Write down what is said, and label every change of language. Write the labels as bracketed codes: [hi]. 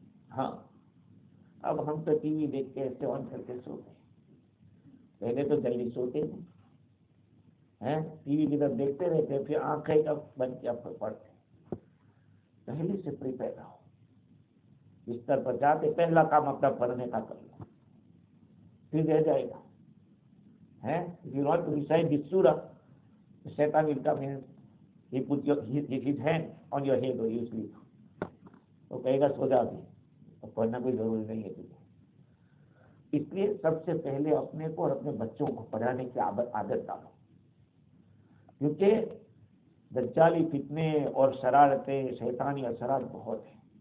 [ur] ہاں اب ہم تو ٹی وی دیکھ کے ایسے آن کر کے سوتے ہیں، پہلے تو جلدی سوتے ہیں، ٹی وی کی طرف دیکھتے رہتے، پھر آنکھیں اب بند کے اب پڑھتے. پہلے سے پریپیئر رہو، بستر پر جاتے پہلا کام اپنا پڑھنے کا کر لو، پھر رہ جائے گا. [en] If you want to recite this surah, the Shaitan will come in, he put his hand on your head or you sleep. [ur] وہ کہے گا سو جا بھی، اب پڑھنا کوئی ضروری نہیں ہے تجھے. اس لیے سب سے پہلے اپنے کو اور اپنے بچوں کو پڑھانے کی عادت ڈالو، کیونکہ دجالی فتنے اور شرارتیں، شیطانی اثرات بہت ہیں.